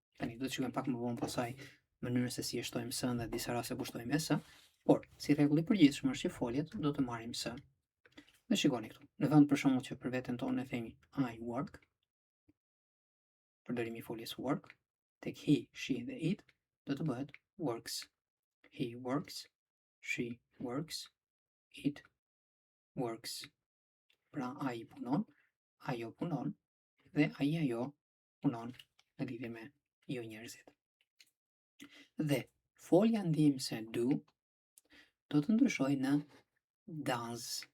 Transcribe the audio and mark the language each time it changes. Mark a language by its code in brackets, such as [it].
[sq] Tani do të shikojmë pak më vonë pasaj mënyrën se si e shtojmë s dhe disa raste ku shtojmë s, por si rregull i përgjithshëm është që foljet do të marrim s. Dhe shikoni këtu, në vend për shembull që për veten tonë e themi [en] I work, [sq] përdorimi i foljes work, tek he, she dhe it do të bëhet works. [en] He works, she works, it works. [sq] Pra ai punon, ajo punon dhe ai ajo punon në lidhje me ju njerëzit. Dhe folja ndihmëse do do të ndryshojë në does.